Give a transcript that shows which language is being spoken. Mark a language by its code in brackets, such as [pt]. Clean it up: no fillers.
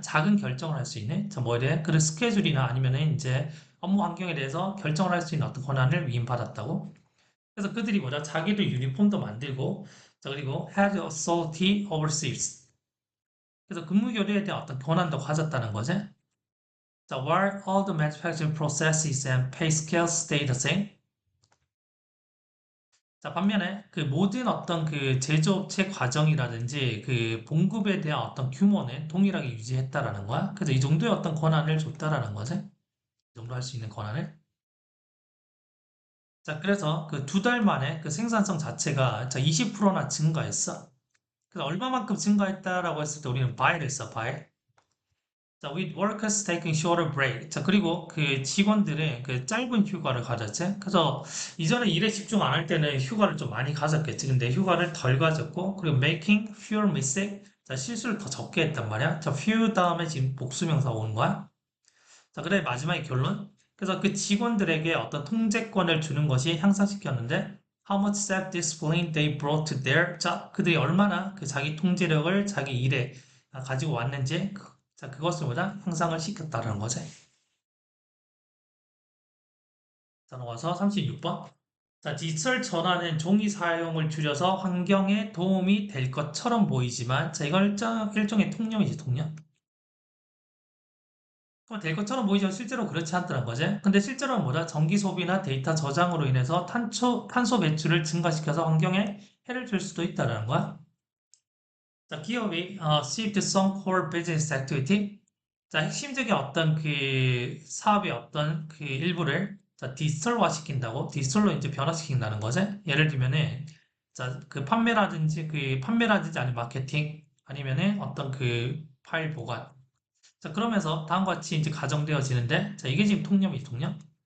[ko] 작은 결정을 할 수 있는. 자, 뭐에 대해? 그 스케줄이나 아니면은 이제 업무 환경에 대해서 결정을 할 수 있는 어떤 권한을 위임받았다고. 그래서 그들이 뭐냐? 자기들 유니폼도 만들고, 자, 그리고 [en] had authority over sales. [ko] 그래서 근무 교류에 대한 어떤 권한도 가졌다는 거지. [en] 자, while all the manufacturing processes and pay scales stay the same. [ko] 자, 반면에 그 모든 어떤 그 제조업체 과정이라든지 그 봉급에 대한 어떤 규모는 동일하게 유지했다라는 거야. 그래서 이 정도의 어떤 권한을 줬다라는 거지. 이 정도 할 수 있는 권한을. 자, 그래서 그 두 달 만에 그 생산성 자체가 자, 20%나 증가했어. 그래서 얼마만큼 증가했다라고 했을 때 우리는 by를 써, by. [en] 자, with workers taking shorter break. [ko] 자, 그리고 그 직원들의 그 짧은 휴가를 가졌지. 그래서 이전에 일에 집중 안 할 때는 휴가를 좀 많이 가졌겠지. 근데 휴가를 덜 가졌고, 그리고 [en] making fewer mistakes. [ko] 자, 실수를 더 적게 했단 말이야. 자, few 다음에 지금 복수명사가 오는 거야. 자, 그래, 마지막에 결론. 그래서 그 직원들에게 어떤 통제권을 주는 것이 향상시켰는데, [en] how much self-discipline they brought to their, [ko] 자, 그들이 얼마나 그 자기 통제력을 자기 일에 가지고 왔는지, 자, 그것을 보다 향상을 시켰다는 거지. 자, 넘어가서 36번. 자, 디지털 전화는 종이 사용을 줄여서 환경에 도움이 될 것처럼 보이지만, 자, 이걸 일종의 통념이지, 통념. 그럼 될 것처럼 보이지만 실제로 그렇지 않더란 거지. 근데 실제로는 뭐다? 전기 소비나 데이터 저장으로 인해서 탄소 배출을 증가시켜서 환경에 해를 줄 수도 있다는 거야. 자, 기업이 [en] shift some core business activity. [ko] 자, 핵심적인 어떤 그 사업의 어떤 그 일부를 자, 디지털화 시킨다고 디지털로 이제 변화시킨다는 거지. 예를 들면은 자, 판매라든지 아니면 마케팅 아니면은 어떤 그 파일 보관. 자, 그러면서 다음과 같이 이제 가정되어지는데, 자, 이게 지금 통념이 통념?